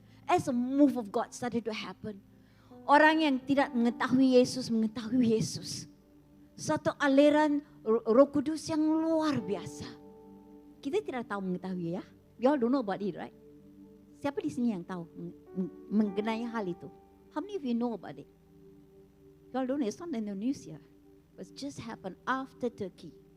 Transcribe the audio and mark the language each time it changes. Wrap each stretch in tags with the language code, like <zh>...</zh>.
<en>As a move of God started to happen.</en> <id>Orang yang tidak mengetahui Yesus mengetahui Yesus. Satu aliran Roh Kudus yang luar biasa. Kita tidak tahu mengetahui ya.</id> <en>You all don't know about it, right?</en> <id>Siapa di sini yang tahu mengenai hal itu?</id> <en>How many of you know about it? You all don't know, it's not in the news here. It just happened after Turkey.</en>